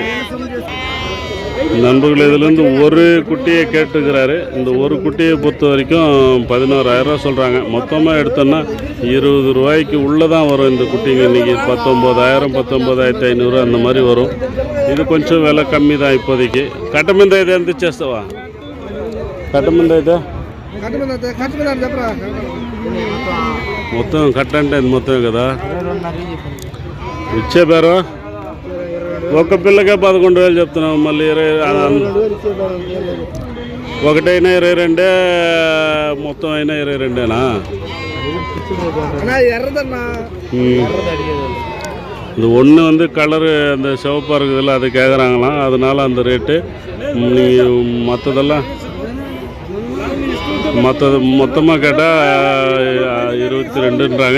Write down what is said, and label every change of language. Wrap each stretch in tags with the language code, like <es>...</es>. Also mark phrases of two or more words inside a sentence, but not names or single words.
<ta>நண்பர்கள் இதிலேருந்து ஒரு குட்டியை கேட்டுக்கிறாரு. இந்த ஒரு குட்டியை பொறுத்த வரைக்கும் 11,000 சொல்கிறாங்க. மொத்தமாக எடுத்தோன்னா 20 ரூபாய்க்கு உள்ளே தான் வரும் இந்த குட்டிங்க. இன்றைக்கி 19,000 19,500 அந்த மாதிரி வரும். இது கொஞ்சம் விலை கம்மி தான் இப்போதைக்கு.</ta> <te>కట్టమంది అయితే ఎంత ఇచ్చేస్తావా? కట్టమంది అయితే మొత్తం కట్ట అంటే ఇది మొత్తమే కదా ఇచ్చే పేరు. ఒక్క పిల్లకే 11,000 చెప్తున్నావు. మళ్ళీ 1 అయినా 22, మొత్తం అయినా 22ఏనా?</te> <ta>இந்த ஒன்று வந்து கலரு அந்த சிவப்பாக இருக்குதுல்ல, அது கேட்குறாங்களாம். அதனால் அந்த ரேட்டு. நீங்கள் மற்றதெல்லாம் மொத்தமாக கேட்டால் 22ன்றாங்க.</ta>